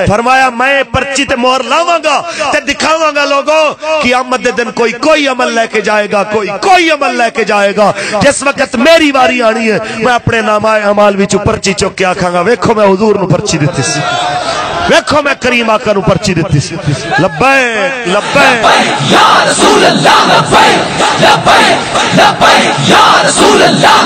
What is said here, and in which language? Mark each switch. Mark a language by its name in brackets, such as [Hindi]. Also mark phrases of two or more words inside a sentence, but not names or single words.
[Punjabi] فرمایا میں پرچی تے مہر لاواں گا تے دکھاواں گا لوگوں کہ قیامت دے دن کوئی عمل لے کے جائے گا، کوئی عمل لے کے جائے گا. جس وقت میری واری آنی ہے میں اپنے نامۂ اعمال وچوں پرچی چک کے آکھاں گا ویکھو میں حضور نوں پرچی دتی سی، ویکھو میں کریم آقا نوں پرچی دتی سی. [Arabic] لبيك لبيك يا رسول الله، لبيك لبيك لبيك يا رسول الله.